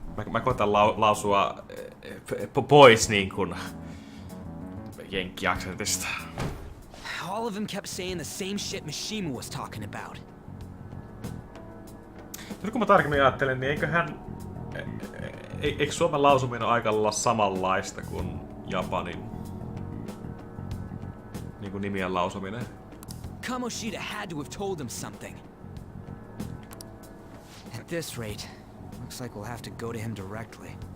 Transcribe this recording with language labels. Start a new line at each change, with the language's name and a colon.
Finnish: Mä koitan lausua pois niin kuin jenkki-aksentista.
English: All of them kept saying the same shit Mishima was talking about.
Finnish: Nyt kun mä tarkemmin ajattelen, niin eikö Suomen lausuminen ole aika lailla samanlaista kuin Japanin niin kuin nimien lausuminen?
English: Kamoshida had to have told him something. At this rate, looks like we'll have to go to him directly.